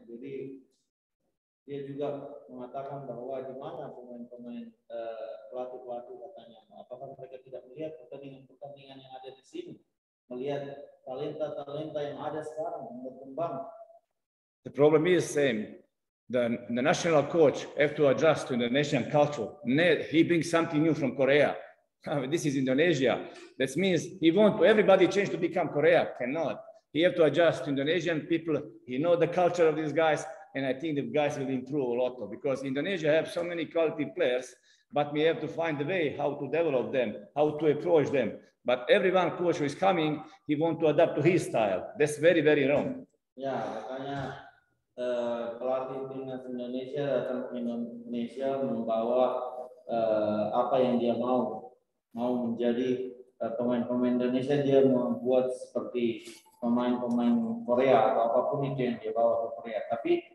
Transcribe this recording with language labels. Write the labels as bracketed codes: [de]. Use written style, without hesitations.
[id] Jadi dia juga mengatakan bahwa di mana pemain-pemain pelatih katanya, apakah mereka tidak melihat pertandingan yang ada di sini, melihat talenta yang ada sekarang yang berkembang. [en] The problem is same. The national coach have to adjust to the Indonesian culture. He brings something new from Korea. This is Indonesia. That means he want everybody change to become Korea. Cannot. He have to adjust to Indonesian people. He know the culture of these guys, and I think the guys will improve a lot, because Indonesia have so many quality players, but we have to find a way how to develop them, how to approach them. But everyone coach who is coming, he want to adapt to his style. That's very, very wrong. [id] Ya, makanya pelatih timnas Indonesia datang ke Indonesia membawa apa yang dia mau menjadi pemain-pemain Indonesia. Dia membuat seperti pemain-pemain Korea atau apapun itu yang dia bawa ke Korea. Tapi